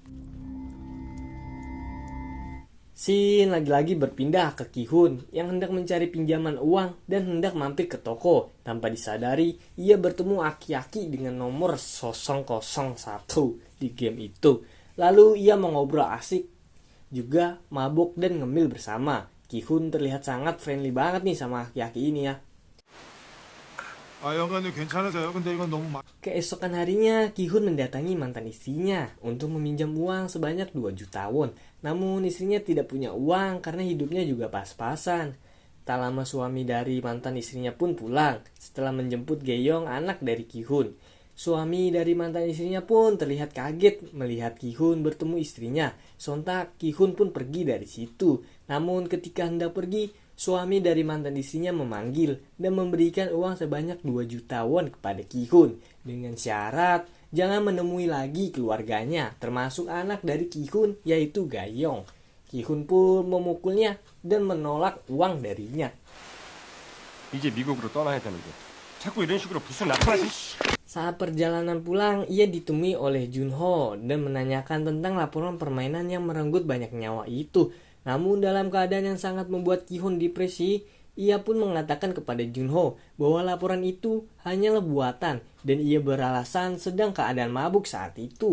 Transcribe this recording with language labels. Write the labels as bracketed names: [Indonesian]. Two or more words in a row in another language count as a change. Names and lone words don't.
[Indonesian] Sin lagi-lagi berpindah ke Ki-hoon yang hendak mencari pinjaman uang dan hendak mampir ke toko. Tanpa disadari, ia bertemu aki-aki dengan nomor 001 di game itu. Lalu ia mengobrol asik, juga mabuk dan ngemil bersama. Ki-hoon terlihat sangat friendly banget nih sama aki-aki ini ya. [Korean] 영감님 괜찮으세요? 근데 이건 너무 [Indonesian] Keesokan harinya, Ki-hoon mendatangi mantan istrinya untuk meminjam uang sebanyak 2 juta won. Namun istrinya tidak punya uang karena hidupnya juga pas-pasan. Tak lama suami dari mantan istrinya pun pulang setelah menjemput Geyong, anak dari Ki-hoon. Suami dari mantan istrinya pun terlihat kaget melihat Ki-hoon bertemu istrinya. Sontak Ki-hoon pun pergi dari situ. Namun ketika hendak pergi, suami dari mantan istrinya memanggil dan memberikan uang sebanyak 2 juta won kepada Ki-hoon dengan syarat jangan menemui lagi keluarganya, termasuk anak dari Ki-hoon yaitu Gayong. Ki-hoon pun memukulnya dan menolak uang darinya. [Korean] 이제 미국으로 떠나야 되는데 자꾸 이런 식으로 부스 나타나지. [Indonesian] Saat perjalanan pulang, ia ditemui oleh Junho dan menanyakan tentang laporan permainan yang merenggut banyak nyawa itu. Namun dalam keadaan yang sangat membuat Ki-hoon depresi, ia pun mengatakan kepada Junho bahwa laporan itu hanyalah buatan dan ia beralasan sedang keadaan mabuk saat itu.